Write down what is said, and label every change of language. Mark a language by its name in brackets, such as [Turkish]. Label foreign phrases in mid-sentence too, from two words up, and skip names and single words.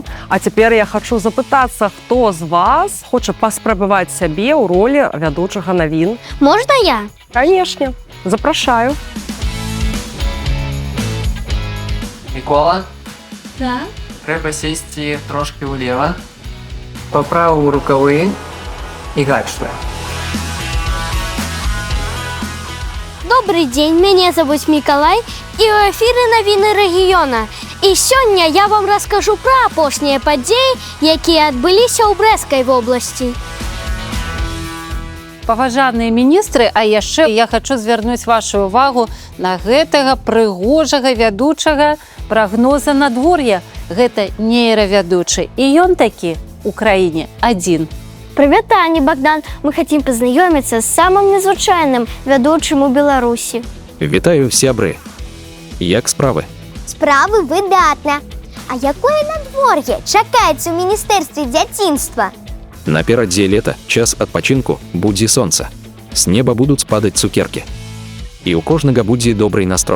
[Belarusian] А цяпер я хачу запытацца, хто з вас хоча паспрабаваць сябе ў ролі вядучага навін. Можна я? Канешне, запрашаю. Микола, Да. трэба сесці трошки ўлева, па праву рукавы і гачная. [Russian] Добрый день, меня зовут Миколай, и у эфиры [Belarusian] навіны рэгіёна. І сёння я вам раскажу пра апошнія падзеі, якія адбыліся ў Брэсцкай вобласці. Паважаныя міністры, а яшчэ я хочу звярнуць вашу увагу на гэтага прыгожага вядучага прагноза надвор'я. Гэта нейравядучы, і ён такі ў краіне адзін. [Russian] Привет, Аня, Богдан. Мы хотим познакомиться с самым незвычайным ведущим у Беларуси. [Belarusian] Вітаю, сябры. Як справы? Справы выдатна. А якое надвор'е чакаецца ў міністэрстве дзяцінства? Наперадзе лета, час адпачынку, будзе сонца. З неба будуць падаць цукеркі. І ў кожнага будзе добрый настрой.